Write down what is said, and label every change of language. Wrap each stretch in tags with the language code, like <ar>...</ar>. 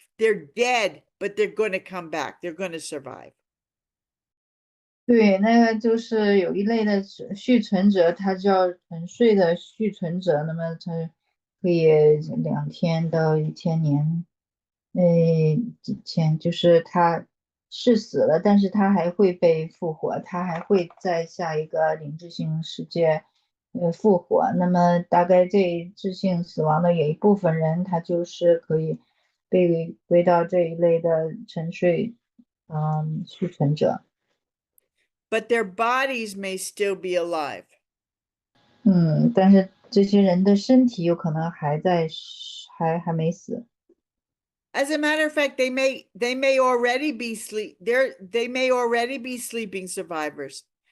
<en>They're dead, but they're going to come back. They're going to survive.</en> <zh>对，那个就是有一类的续存者，他叫沉睡的续存者，那么他可以2000到1000年，几千，就是他是死了，但是他还会被复活，他还会在下一个灵智性世界复活。那么大概这智性死亡的有一部分人，他就是可以被归到这一类的沉睡续存者。</zh> <en>But their bodies may still be alive.</en> <zh>但是这些人的身体有可能还在，还没死。</zh> <en>As a matter of fact, they may already be they may already be sleeping survivors.</en>